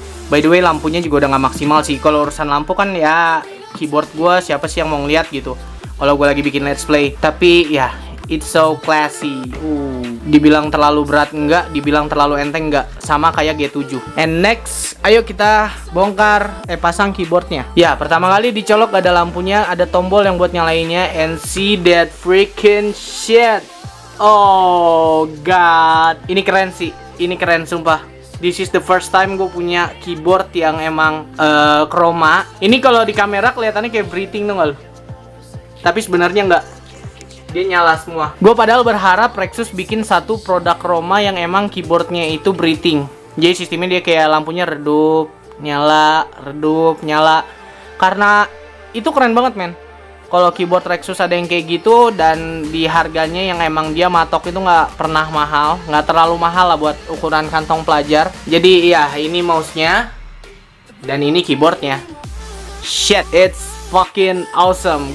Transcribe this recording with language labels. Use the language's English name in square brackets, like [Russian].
[Indonesian] By the way, lampunya juga udah nggak maksimal sih. Kalau urusan lampu kan ya keyboard gua, siapa sih yang mau ngeliat gitu kalau gua lagi bikin let's play. Tapi ya, [English] it's so classy. [Indonesian] Dibilang terlalu berat enggak, dibilang terlalu enteng enggak, sama kayak G7. [English] And next, [Indonesian] ayo kita bongkar pasang keyboardnya. Ya, pertama kali dicolok ada lampunya, ada tombol yang buat nyalainnya. [English] And see that freaking shit. [Indonesian] Oh god, ini keren sih, ini keren sumpah. [English] This is the first time [Indonesian] gue punya keyboard yang emang chroma. Ini kalau di kamera kelihatannya kayak breathing tuh, tapi sebenarnya enggak. Dia nyala semua. Gue padahal berharap Rexus bikin satu produk chroma yang emang keyboardnya itu breathing. Jadi sistemnya dia kayak lampunya redup, nyala, redup, nyala. Karena itu keren banget men. Kalau keyboard Rexus ada yang kayak gitu, dan di harganya yang emang dia matok itu nggak pernah mahal, nggak terlalu mahal lah buat ukuran kantong pelajar. Jadi ya, ini mouse-nya dan ini keyboardnya. [English] Shit, it's fucking awesome.